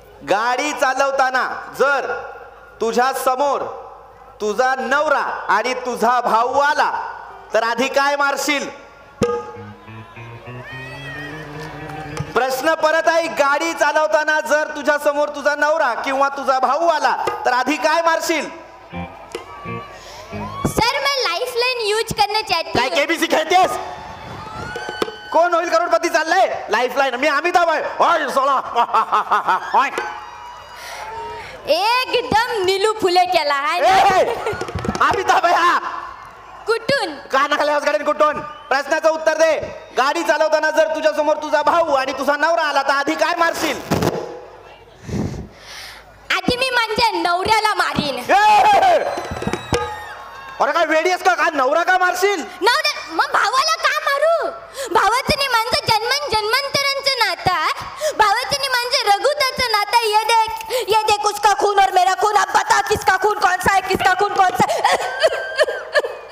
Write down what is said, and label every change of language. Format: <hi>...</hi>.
<mr>गाडी चालवताना जर तुझ्या समोर तुझा नवरा आणि तुझा भाऊ आला तर आधी काय मारशील? प्रश्न परत ऐक. गाडी चालवताना जर तुझ्या समोर तुझा नवरा किंवा तुझा भाऊ आला तर आधी काय मारशील?</mr> <hi>सर मैं लाइफलाइन यूज करना चाहती</hi> <mr>काय</mr> <hi>हूँ.</hi> <mr>केबीसी खेळतेस? कोण होईल करोडपती चाललंय? लाईफलाईन. मी अमिताभ आहे. ओय सोला. ओय. एकदम नीलू फुले केला आहे. अमिताभ आहे हा. कुठून? कानाखाली गाडीने कुठून? प्रश्नाचं उत्तर दे. गाडी चालवताना जर तुझ्या समोर तुझा भाऊ आणि तुझा नवरा आला तर आधी काय मारशील? आधी मी माझ्या नवऱ्याला मारीन. अरे काय वेडी आहेस का? काय नवरा का मारशील? नवरा मग भावाला का मारू? भावाचं नाही माझं जन्मांतरांचं नातं आहे. भावाचं नाही माझं रघुताचं नातं.</mr> <hi>ये देख उसका खून और मेरा खून. अब बता किसका खून कौन सा है, किसका खून कौन सा है.</hi>